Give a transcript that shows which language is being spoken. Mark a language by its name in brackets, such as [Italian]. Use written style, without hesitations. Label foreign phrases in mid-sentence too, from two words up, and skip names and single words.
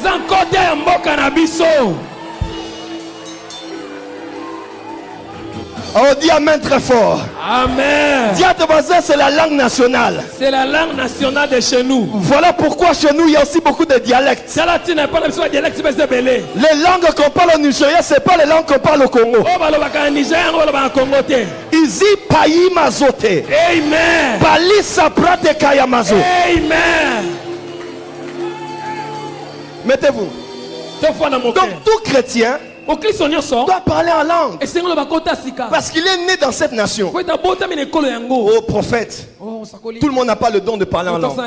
[French] On dit amen très fort. Amen. Dis à ton voisin, c'est la langue nationale. C'est la langue nationale de chez nous. Voilà pourquoi chez nous il y a aussi beaucoup de dialectes. Les langues qu'on parle au Nigeria, c'est pas les langues qu'on parle au Congo. Ici payi mazote. Amen. Bali saprate kayamazo. Amen. Mettez-vous. Donc tout chrétien doit parler en langue. Parce qu'il est né dans cette nation. Oh prophète, tout le monde n'a pas le don de parler en langue.